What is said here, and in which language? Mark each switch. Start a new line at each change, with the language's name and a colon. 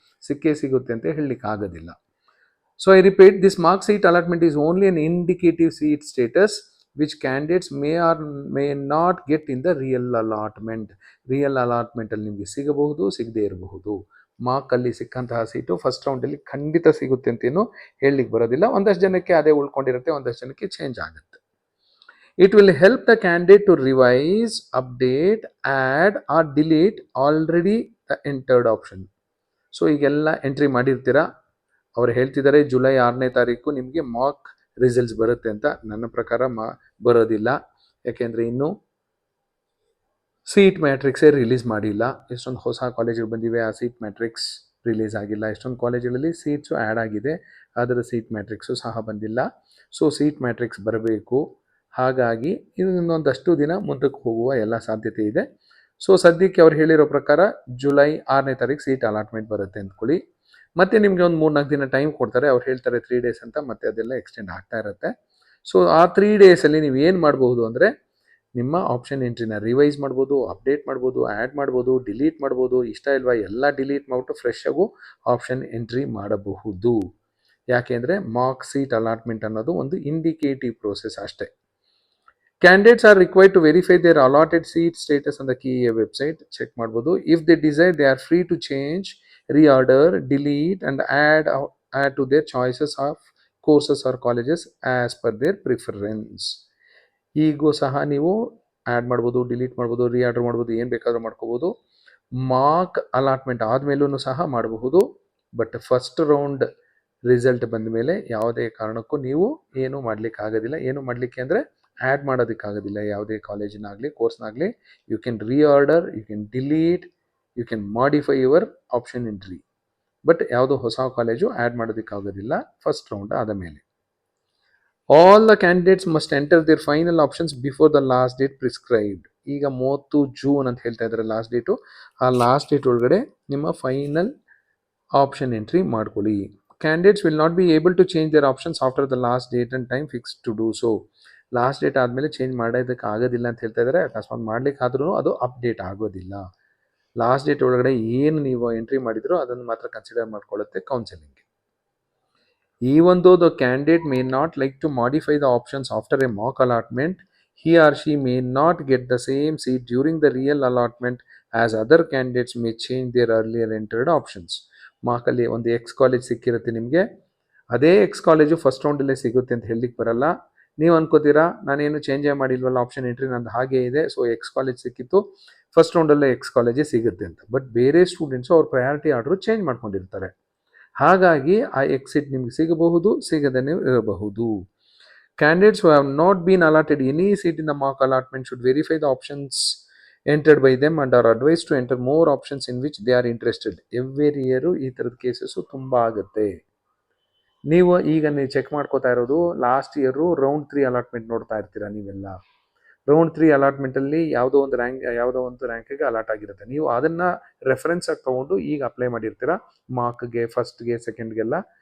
Kannada: ಸಿಕ್ಕೇ ಸಿಗುತ್ತೆ ಅಂತ ಹೇಳಲಿಕ್ಕೆ ಆಗೋದಿಲ್ಲ.
English: So I repeat, this mark seat allotment is only an indicative seat status which candidates may or may not get in the real allotment.
Kannada: Real ಅಲಾಟ್ಮೆಂಟಲ್ಲಿ ನಿಮಗೆ ಸಿಗಬಹುದು, ಸಿಗದೇ ಇರಬಹುದು. ಮಾರ್ಕಲ್ಲಿ ಸಿಕ್ಕಂತಹ ಸೀಟು ಫಸ್ಟ್ ರೌಂಡಲ್ಲಿ ಖಂಡಿತ ಸಿಗುತ್ತೆ ಅಂತೇನು ಹೇಳಲಿಕ್ಕೆ ಬರೋದಿಲ್ಲ. ಒಂದಷ್ಟು ಜನಕ್ಕೆ ಅದೇ ಉಳ್ಕೊಂಡಿರುತ್ತೆ, ಒಂದಷ್ಟು ಜನಕ್ಕೆ ಚೇಂಜ್ ಆಗುತ್ತೆ.
English: It will help the candidate to revise, update, add or delete already the entered option.
Kannada: So ಈಗೆಲ್ಲ ಎಂಟ್ರಿ ಮಾಡಿರ್ತೀರಾ. ಅವ್ರು ಹೇಳ್ತಿದ್ದಾರೆ ಜುಲೈ 6ನೇ ತಾರೀಕು ನಿಮಗೆ ಮಾಕ್ ರಿಸಲ್ಟ್ಸ್ ಬರುತ್ತೆ ಅಂತ. ನನ್ನ ಪ್ರಕಾರ ಬರೋದಿಲ್ಲ. ಯಾಕೆಂದರೆ ಇನ್ನೂ ಸೀಟ್ ಮ್ಯಾಟ್ರಿಕ್ಸೇ ರಿಲೀಸ್ ಮಾಡಿಲ್ಲ. ಎಷ್ಟೊಂದು ಹೊಸ ಕಾಲೇಜುಗಳು ಬಂದಿವೆ, ಆ ಸೀಟ್ ಮ್ಯಾಟ್ರಿಕ್ಸ್ ರಿಲೀಸ್ ಆಗಿಲ್ಲ. ಎಷ್ಟೊಂದು ಕಾಲೇಜುಗಳಲ್ಲಿ ಸೀಟ್ಸು ಆ್ಯಡ್ ಆಗಿದೆ, ಅದರ ಸೀಟ್ ಮ್ಯಾಟ್ರಿಕ್ಸು ಸಹ ಬಂದಿಲ್ಲ. ಸೊ ಸೀಟ್ ಮ್ಯಾಟ್ರಿಕ್ಸ್ ಬರಬೇಕು. ಹಾಗಾಗಿ ಇನ್ನೊಂದಷ್ಟು ದಿನ ಮುಂದಕ್ಕೆ ಹೋಗುವ ಎಲ್ಲ ಸಾಧ್ಯತೆ ಇದೆ. ಸೊ ಸದ್ಯಕ್ಕೆ ಅವ್ರು ಹೇಳಿರೋ ಪ್ರಕಾರ ಜುಲೈ 6ನೇ ತಾರೀಕು ಸೀಟ್ ಅಲಾಟ್ಮೆಂಟ್ ಬರುತ್ತೆ ಅಂದ್ಕೊಳ್ಳಿ. ಮತ್ತೆ ನಿಮಗೆ ಒಂದು 3-4 ದಿನ ಟೈಮ್ ಕೊಡ್ತಾರೆ. ಅವ್ರು ಹೇಳ್ತಾರೆ 3 ಡೇಸ್ ಅಂತ, ಮತ್ತೆ ಅದೆಲ್ಲ ಎಕ್ಸ್ಟೆಂಡ್ ಆಗ್ತಾ ಇರುತ್ತೆ. ಸೊ ಆ 3 ಡೇಸಲ್ಲಿ ನೀವು ಏನು ಮಾಡಬಹುದು ಅಂದರೆ, ನಿಮ್ಮ ಆಪ್ಷನ್ ಎಂಟ್ರಿನ ರಿವೈಸ್ ಮಾಡ್ಬೋದು, ಅಪ್ಡೇಟ್ ಮಾಡ್ಬೋದು, ಆ್ಯಡ್ ಮಾಡ್ಬೋದು, ಡಿಲೀಟ್ ಮಾಡ್ಬೋದು. ಇಷ್ಟ ಇಲ್ವಾ ಎಲ್ಲ ಡಿಲೀಟ್ ಮಾಡಿಬಿಟ್ಟು ಫ್ರೆಶ್ ಆಗು ಆಪ್ಷನ್ ಎಂಟ್ರಿ ಮಾಡಬಹುದು. ಯಾಕೆಂದರೆ ಮಾರ್ಕ್ ಸೀಟ್ ಅಲಾಟ್ಮೆಂಟ್ ಅನ್ನೋದು ಒಂದು ಇಂಡಿಕೇಟಿವ್ ಪ್ರೋಸೆಸ್ ಅಷ್ಟೇ.
English: Candidates are required to verify their allotted seat status on the KEA website.
Kannada: Check ಮಾಡ್ಬೋದು.
English: If they desire, they are free to change, reorder, delete and add to their choices of courses or colleges as per their preference.
Kannada: ಈಗೂ ಸಹ ನೀವು add ಮಾಡ್ಬೋದು, delete ಮಾಡ್ಬೋದು, reorder ಮಾಡ್ಬೋದು, ಏನು ಬೇಕಾದರೂ ಮಾಡ್ಕೋಬೋದು. ಮಾರ್ಕ್ ಅಲಾಟ್ಮೆಂಟ್ ಆದಮೇಲೂ ಸಹ ಮಾಡಬಹುದು. ಬಟ್ ಫಸ್ಟ್ ರೌಂಡ್ ರಿಸಲ್ಟ್ ಬಂದ ಮೇಲೆ ಯಾವುದೇ ಕಾರಣಕ್ಕೂ ನೀವು ಏನು ಮಾಡಲಿಕ್ಕೆ ಆಗೋದಿಲ್ಲ. ಏನು ಮಾಡಲಿಕ್ಕೆ ಅಂದರೆ ಆ್ಯಡ್ ಮಾಡೋದಕ್ಕಾಗೋದಿಲ್ಲ. ಯಾವುದೇ ಕಾಲೇಜಿನಾಗಲಿ ಕೋರ್ಸ್ನಾಗಲಿ
English: You can reorder, you can delete, you can modify your option entry.
Kannada: But ಯಾವುದೋ ಹೊಸ ಕಾಲೇಜು ಆ್ಯಡ್ ಮಾಡೋದಕ್ಕಾಗೋದಿಲ್ಲ ಫಸ್ಟ್ ರೌಂಡ್ ಆದ ಮೇಲೆ.
English: All the candidates must enter their final options before the last date prescribed.
Kannada: ಈಗ 30 June ಅಂತ ಹೇಳ್ತಾ ಇದ್ದಾರೆ last date. ಆ last date ಒಳಗಡೆ ನಿಮ್ಮ ಫೈನಲ್ ಆಪ್ಷನ್ ಎಂಟ್ರಿ ಮಾಡ್ಕೊಳ್ಳಿ.
English: Candidates will not be able to change their options after the last date and time fixed to do so.
Kannada: Last date ಆದಮೇಲೆ change ಮಾಡೋದಕ್ಕೆ ಆಗೋದಿಲ್ಲ ಅಂತ ಹೇಳ್ತಾ ಇದ್ದಾರೆ. ಅಕಸ್ಮಾತ್ ಮಾಡ್ಲಿಕ್ಕೆ ಆದ್ರೂ ಅದು ಅಪ್ಡೇಟ್ ಆಗೋದಿಲ್ಲ. ಲಾಸ್ಟ್ ಡೇಟ್ ಒಳಗಡೆ ಏನು ನೀವು ಎಂಟ್ರಿ ಮಾಡಿದ್ರೋ ಅದನ್ನು ಮಾತ್ರ consider ಮಾಡ್ಕೊಳ್ಳುತ್ತೆ counselling.
English: Even though the candidate may not like to modify the options after a mock allotment, he or she may not get the same seat during the real allotment as other candidates may change their earlier entered options.
Kannada: ಮಾರ್ಕಲ್ಲಿ ಒಂದು ex college ಸಿಕ್ಕಿರುತ್ತೆ ನಿಮಗೆ, ಅದೇ X college first ರೌಂಡಲ್ಲೇ ಸಿಗುತ್ತೆ ಅಂತ ಹೇಳಲಿಕ್ಕೆ ಬರಲ್ಲ. ನೀವು ಅನ್ಕೋತೀರಾ ನಾನೇನು ಚೇಂಜೇ ಮಾಡಿಲ್ವಲ್ಲ, option entry ನಂದು ಹಾಗೇ ಇದೆ, ಸೊ ಎಕ್ಸ್ ಕಾಲೇಜ್ ಸಿಕ್ಕಿತ್ತು, ಫಸ್ಟ್ ರೌಂಡಲ್ಲೇ ಎಕ್ಸ್ ಕಾಲೇಜೇ ಸಿಗುತ್ತೆ ಅಂತ. ಬಟ್ ಬೇರೆ ಸ್ಟೂಡೆಂಟ್ಸು ಅವ್ರ ಪ್ರಯಾರಿಟಿ ಆರ್ಡ್ರು ಚೇಂಜ್ ಮಾಡ್ಕೊಂಡಿರ್ತಾರೆ. ಹಾಗಾಗಿ ಆ ಎಕ್ಸಿಟ್ ನಿಮ್ಗೆ ಸಿಗಬಹುದು, ಸಿಗದೇ ಇರಬಹುದು.
English: Candidates who have not been allotted any seat in the mock allotment should verify the options entered by them and are advised to enter more options in which they are interested.
Kannada: Every year ಈ ಥರದ cases ತುಂಬ ಆಗುತ್ತೆ. ನೀವು check ಮಾಡ್ಕೋತಾ ಇರೋದು last year round 3 allotment ನೋಡ್ತಾ ಇರ್ತೀರಾ ನೀವೆಲ್ಲ. ರೌಂಡ್ 3 ಅಲಾಟ್ಮೆಂಟಲ್ಲಿ ಯಾವುದೋ ಒಂದು ರ್ಯಾಂಕಿಗೆ ಅಲಾಟ್ ಆಗಿರುತ್ತೆ. ನೀವು ಅದನ್ನು ರೆಫರೆನ್ಸ್ ಆಗಿ ತೊಗೊಂಡು ಈಗ ಅಪ್ಲೈ ಮಾಡಿರ್ತೀರ ಮಾರ್ಕ್ಗೆ, ಫಸ್ಟ್ಗೆ, ಸೆಕೆಂಡ್ಗೆಲ್ಲ.